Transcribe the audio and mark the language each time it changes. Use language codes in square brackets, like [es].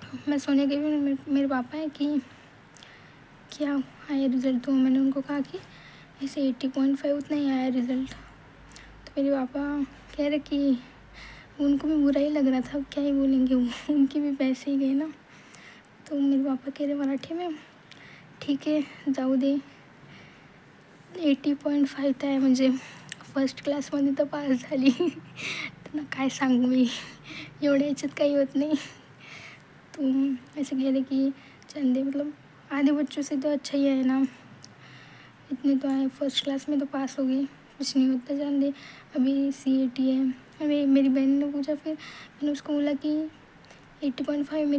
[hi] मैं सोने के भी मेरे पापा है कि क्या आया रिज़ल्ट। तो मैंने उनको कहा कि ऐसे 80.5 उतना ही आया रिज़ल्ट। तो मेरे पापा कह रहे कि उनको भी बुरा ही लग रहा था, क्या ही बोलेंगे वो, उनके भी पैसे ही गए ना। तो मेरे पापा कह रहे मराठी में, ठीक है [mr] जाऊ दे, 80.5 आहे म्हणजे फर्स्ट क्लासमध्ये तर पास झाली. त्यांना काय सांगू मी, एवढ्या याच्यात काही होत नहीं। [hi] तो ऐसे कह रहे कि चंदे मतलब आधे बच्चों से तो अच्छा ही है ना, इतने तो आए, फर्स्ट क्लास में तो पास हो गई, कुछ नहीं होता, जान दे, अभी CAT है। अभी मेरी बहन ने पूछा, फिर मैंने उसको बोला कि 80.5।